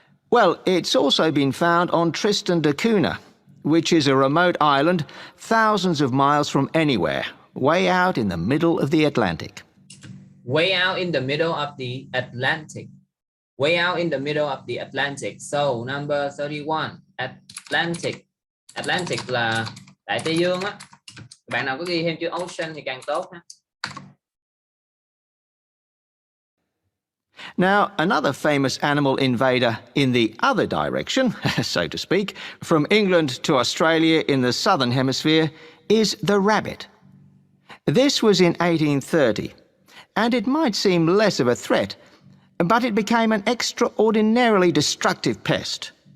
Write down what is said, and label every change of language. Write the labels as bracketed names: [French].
[English] Well, it's also been found on Tristan da Cunha, which is a remote island thousands of miles from anywhere, way out in the middle of the Atlantic. Way out in the middle of the Atlantic. Way out in the middle of the Atlantic. So, number 31, Atlantic. [Vietnamese] Atlantic là Đại Tây Dương á. Bạn nào có ghi thêm chữ ocean thì càng tốt ha. [English] Now, another famous animal invader in the other direction, so to speak, from England to Australia in the southern hemisphere, is the rabbit. This was in 1830, and it might seem less of a threat, but it became an extraordinarily destructive pest.